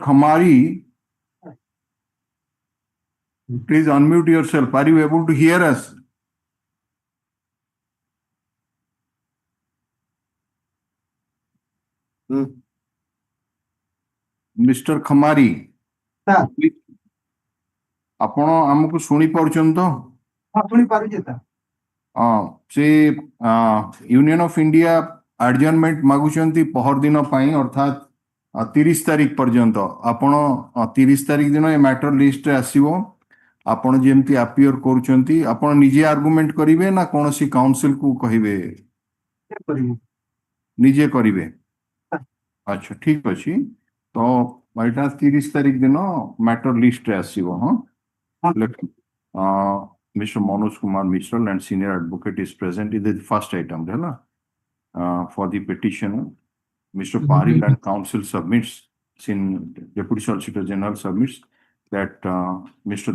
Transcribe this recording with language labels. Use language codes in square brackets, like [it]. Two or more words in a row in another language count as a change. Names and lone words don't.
[en] Khamari, please unmute yourself. Are you able to hear us? Mr. Khamari, [or] ଆପଣ ଆମକୁ ଶୁଣି ପାରୁଛନ୍ତି ତ? ଶୁଣି ପାରୁଛି ତ? ସେ ୟୁନିୟନ ଅଫ ଇଣ୍ଡିଆ ଆଡଜର୍ନମେଣ୍ଟ ମାଗୁଛନ୍ତି ପହରଦିନ ପାଇଁ ଅର୍ଥାତ୍ 30 ତାରିଖ ପର୍ଯ୍ୟନ୍ତ। ଆପଣ 30 ତାରିଖ ଦିନ ଏ [en] matter listre [or] ଆସିବ। ଆପଣ ଯେମିତି ଆପିୟର କରୁଛନ୍ତି, ଆପଣ ନିଜେ ଆର୍ଗୁମେଣ୍ଟ କରିବେ ନା କୌଣସି କାଉନସିଲକୁ କହିବେ? ନିଜେ କରିବେ। ଆଚ୍ଛା, ଠିକ ଅଛି। ତ ଏଇଟା 30 ତାରିଖ ଦିନ [en] matter listre [or] ଆସିବ। ହଁ, [en] Mr. Manoj Kumar Mishra and senior advocate is present in the first item. For the petitioner, Mr. Paril and counsel submits, Deputy Solicitor General submits that Mr.